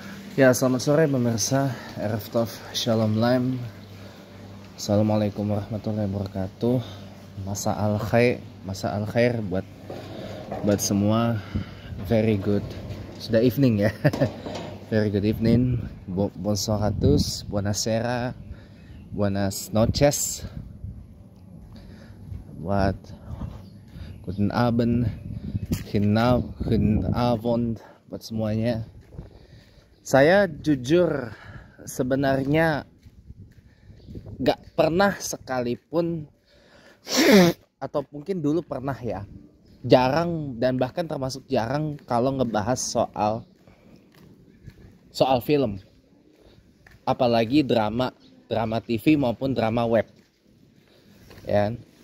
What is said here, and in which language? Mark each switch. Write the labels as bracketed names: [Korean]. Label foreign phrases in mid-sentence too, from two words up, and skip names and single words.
[Indonesian] Ya, selamat sore pemirsa [Hebrew] ערב טוב שלום לכם. [Arabic] السلام عليكم ورحمة الله وبركاته. مساء الخير [Indonesian] buat semua. [English] Very good. Sudah evening ya. Very good evening. [French] Bonsoir à tous. Buonasera. [Spanish] Buenas noches. [German] Buat guten Abend. Guten Abend [Indonesian] buat semuanya. Saya jujur sebenarnya gak pernah sekalipun atau mungkin dulu pernah ya, jarang dan bahkan termasuk jarang kalau ngebahas soal film, apalagi drama TV maupun drama web ya.